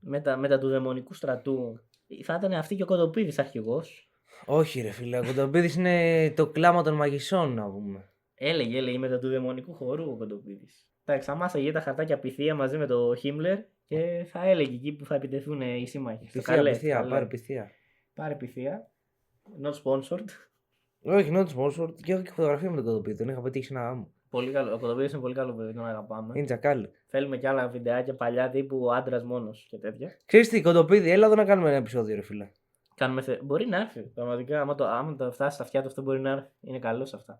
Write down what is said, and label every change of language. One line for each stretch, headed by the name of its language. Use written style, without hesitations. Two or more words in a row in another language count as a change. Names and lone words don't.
Greek: Μετά του δαιμονικού στρατού θα ήταν αυτή και ο Κοντοπίδης αρχηγός. Όχι ρε φίλε, ο Κοντοπίδης είναι το κλάμα των μαγισσών, να πούμε. Έλεγε μετά του δαιμονικού χορού ο Κοντοπίδης. Εντάξει, αμάσαγε τα χαρτάκια πυθία μαζί με το Χίμλερ και θα έλεγε εκεί που θα επιτεθούν οι σύμμαχοι. Πυθία, πάρε πυθία. Πάρε πυθία.
English: Not sponsored.
Greek: Όχι,
English: not sponsored.
Greek: Και έχω και φωτογραφία με τον Κοντοπίδη. Τον είχα πετύχει σε ένα γάμο. Πολύ καλό. Ο Κοντοπίδης είναι πολύ καλό παιδί, τον αγαπάμε. Είναι τσακάλι. Θέλουμε κι άλλα βιντεάκια παλιά τύπου άντρας μόνος και τέτοια. Ξέρεις τι, Κοντοπίδη, έλα εδώ να κάνουμε ένα επεισόδιο, ρε φίλε. Μπορεί να έρθει. Πραγματικά, άμα το φτάσει στα αυτιά του, αυτό μπορεί να έρθει. Είναι καλό σε αυτά.